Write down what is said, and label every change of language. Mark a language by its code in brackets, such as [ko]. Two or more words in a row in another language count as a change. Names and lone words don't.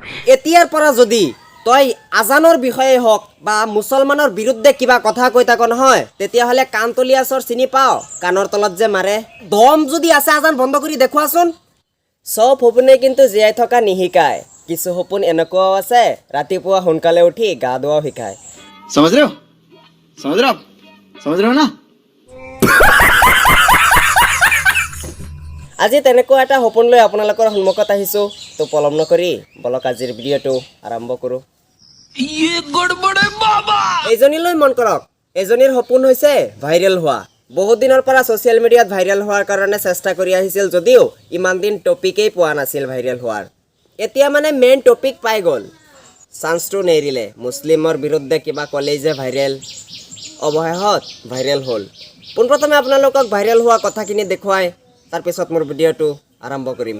[as] এতিয়াৰ পৰা যদি তই আজানৰ বিষয়ে হওক বা মুছলমানৰ বিৰুদ্ধে কিবা কথা কৈ থাক নহয় তেতিয়াহ'লে কাণতলীয়াচৰ চিনি পাওঁ কাণৰ তলত যে মাৰে দম যদি আছে আজান বন্ধ কৰি দেখুৱাচোন চব সপোনে কিন্তু জীয়াই থকা নিশিকায় কিছু সপোন এনেকুৱাও আছে ৰাতিপুৱা সোনকালে উঠি গা ধোৱাও শিকায় [hi] समझ रहे हो समझ रहे हो ना [as] আজি তেনেকুৱা এটা সপোন লৈ আপোনালোকৰ সন্মুখত আহিছোঁ তো পলম নকৰি বলক আজিৰ ভিডিঅ'টো আৰম্ভ কৰোঁ এইজনীলৈ মন কৰক এজনীৰ সপোন হৈছে ভাইৰেল হোৱা বহুত দিনৰ পৰা [en] social mediaত [as] ভাইৰেল হোৱাৰ কাৰণে চেষ্টা কৰি আহিছিল যদিও ইমান দিন টপিকেই পোৱা নাছিল ভাইৰেল হোৱাৰ এতিয়া মানে [en] main topic [as] পাই গ'ল চান্সটো নেৰিলে মুছলিমৰ বিৰুদ্ধে কিবা ক'লেই যে ভাইৰেল অৱশেষত ভাইৰেল হ'ল পোনপ্ৰথমে আপোনালোকক ভাইৰেল হোৱা কথাখিনি দেখুৱাই তাৰপিছত মোৰ ভিডিঅ'টো আৰম্ভ কৰিম